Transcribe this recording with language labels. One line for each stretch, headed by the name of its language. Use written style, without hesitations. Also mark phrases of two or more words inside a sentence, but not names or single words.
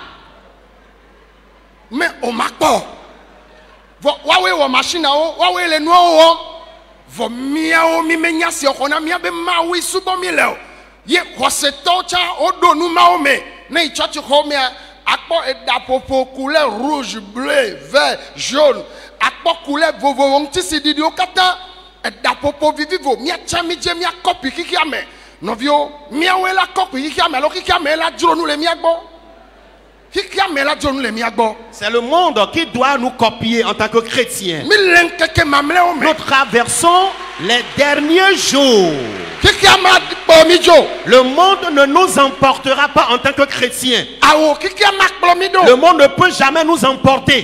Ewe: me o ma kpɔ vɔ woawoe wɔ machinawo woawoe le nuawo wɔm vɔ miawo mi me nya si xɔ na mia be mawoe subɔ mi le o ye xɔsetɔwo tsã woɖo nu mawo me ne yi tsɔtsi xɔ mea akpɔ eɖaƒoƒo
French: couleur rouge bleu vert jaune
Ewe: akpɔ couleur vovovo ŋutisiɖiɖiwo katã eɖaƒoƒo vivivo miatsa mi dze mia kɔpi xixia me nɔviwo miawoe la kɔpi xixia me alo xixia me la dzro nu le mia gbɔ.
French: C'est le monde qui doit nous copier en tant que chrétiens. Nous traversons les derniers jours. Le monde ne nous emportera pas en tant que chrétiens. Le monde ne peut jamais nous emporter.